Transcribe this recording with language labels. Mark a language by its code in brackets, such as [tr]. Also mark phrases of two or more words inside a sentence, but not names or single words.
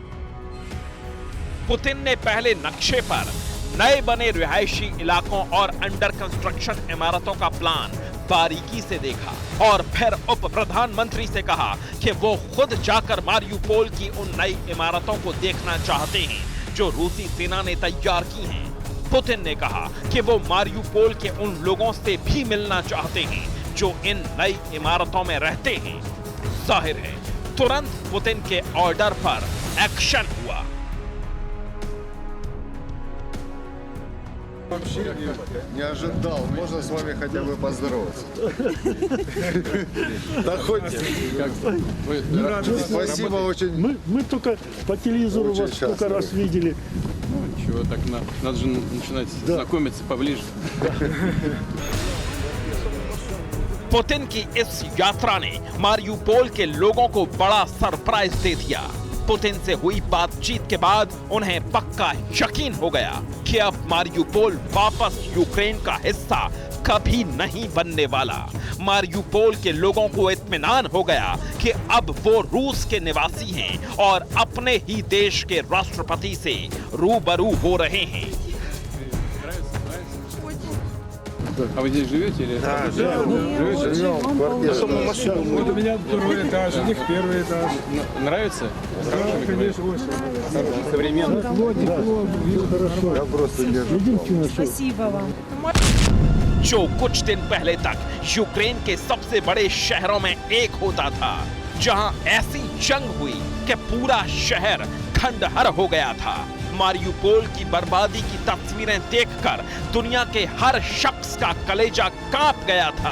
[hi] पुतिन ने पहले नक्शे पर नए बने रिहायशी इलाकों और [en] under construction [hi] इमारतों का प्लान बारीकी से देखा और फिर उप प्रधानमंत्री से कहा कि वो खुद जाकर मारियुपोल की उन नई इमारतों को देखना चाहते हैं जो रूसी सेना ने तैयार की हैं। पुतिन ने कहा कि वो मारियुपोल के उन लोगों से भी मिलना चाहते हैं जो इन नई इमारतों में रहते हैं। जाहिर है तुरंत पुतिन के ऑर्डर पर एक्शन हुआ। [ru] Вообще не ожидал. Можно с вами хотя бы поздороваться? Да хоть спасибо очень. Мы только по телевизору вас столько раз видели. Чего так надо же начинать знакомиться поближе. [hi] पुतिन की इस यात्रा ने मारियुपोल के लोगों को बड़ा सरप्राइज दे दिया। पुतिन से हुई बातचीत के बाद उन्हें पक्का यकीन हो गया कि अब मारियुपोल वापस यूक्रेन का हिस्सा कभी नहीं बनने वाला। मारियुपोल के लोगों को इत्मीनान हो गया कि अब वो रूस के निवासी हैं और अपने ही देश के राष्ट्रपति से रूबरू हो रहे हैं। [ru] А вы здесь живете или? Да, живем. Квартира. Вот у меня второй этаж, у них первый этаж. Нравится? Конечно, очень. Современно. Хорошо. Я просто держу. Спасибо вам. [hi] जो कुछ दिन पहले तक यूक्रेन के सबसे बड़े शहरों में एक होता था, जहां ऐसी जंग हुई कि पूरा शहर खंडहर हो गया था। मारियुपोल की बर्बादी की तस्वीरें देखकर दुनिया के हर शख्स का कलेजा कांप गया था।